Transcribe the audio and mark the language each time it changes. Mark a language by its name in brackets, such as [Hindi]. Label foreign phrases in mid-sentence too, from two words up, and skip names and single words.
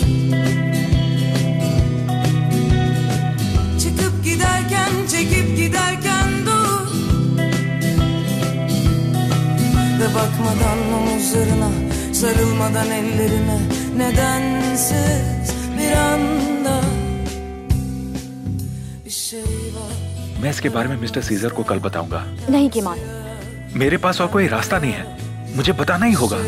[Turkish] çıkıp giderken çekip giderken dur ve bakmadan omuzlarına sarılmadan ellerine nedensiz bir anda bir şey var. [Hindi] मैं इसके बारे में मिस्टर सीजर को कल बताऊंगा। नहीं किमान, मेरे पास और कोई रास्ता नहीं है, मुझे बताना ही होगा।